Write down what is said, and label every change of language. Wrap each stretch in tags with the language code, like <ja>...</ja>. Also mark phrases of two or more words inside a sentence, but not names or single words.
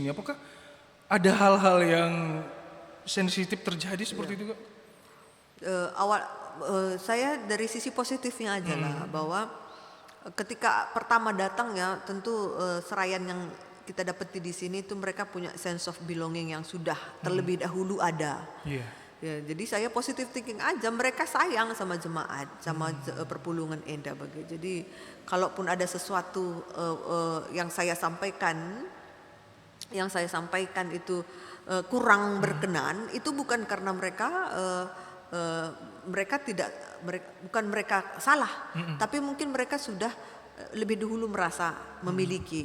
<id>Apakah ada hal-hal yang sensitif terjadi seperti itu Kak? Saya dari sisi positifnya aja lah, bahwa ketika pertama datang ya tentu serayaan yang kita dapati di sini itu mereka punya</id> <en>sense of belonging</en> <id>yang sudah terlebih dahulu ada. Iya. Ya, jadi saya</id> <en>positive thinking</en> <id>aja, mereka sayang sama jemaat, sama</id> <btx>perpulungan Enda bagi.</btx> <id>Jadi kalaupun ada sesuatu yang saya sampaikan itu kurang berkenan, itu bukan karena bukan mereka salah, tapi mungkin mereka sudah lebih dahulu merasa memiliki.</id>